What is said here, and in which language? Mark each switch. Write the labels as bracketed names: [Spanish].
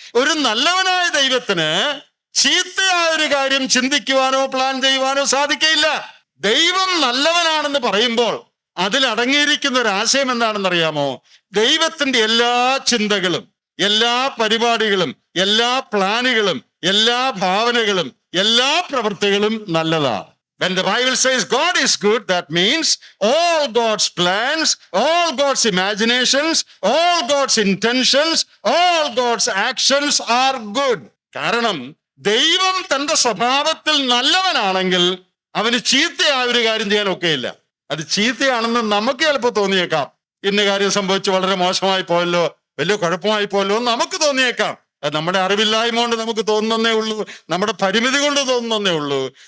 [Malayalam] ഒരു നല്ലവനായ ദൈവത്തിന് ചീത്തയായ ഒരു കാര്യം ചിന്തിക്കുവാനോ പ്ലാൻ ചെയ്യുവാനോ സാധിക്കയില്ല. ദൈവം നല്ലവനാണെന്ന് പറയുമ്പോൾ അതിൽ അടങ്ങിയിരിക്കുന്ന ഒരു ആശയം എന്താണെന്നറിയാമോ? ദൈവത്തിന്റെ എല്ലാ ചിന്തകളും, എല്ലാ പരിപാടികളും, എല്ലാ പ്ലാനുകളും, എല്ലാ ഭാവനകളും, എല്ലാ പ്രവൃത്തികളും നല്ലതാണ്. [English] When the Bible says God is good, that means all God's plans, all God's imaginations, all God's intentions, all God's actions are good. [Malayalam] കാരണം ദൈവം തന്റെ സ്വഭാവത്തിൽ നല്ലവനാണെങ്കിൽ അവന് ചീത്തയായ ഒരു കാര്യം ചെയ്യാൻ ഒക്കെയില്ല. അത് ചീത്തയാണെന്ന് നമുക്ക് ചിലപ്പോൾ തോന്നിയേക്കാം. ഇന്ന കാര്യം സംഭവിച്ച് വളരെ മോശമായി പോയല്ലോ, വലിയ കുഴപ്പമായി പോയല്ലോ എന്ന് നമുക്ക് തോന്നിയേക്കാം. അത് നമ്മുടെ അറിവില്ലായ്മ കൊണ്ട് നമുക്ക് തോന്നുന്നേ ഉള്ളൂ, നമ്മുടെ പരിമിതി കൊണ്ട് തോന്നുന്നേ ഉള്ളൂ.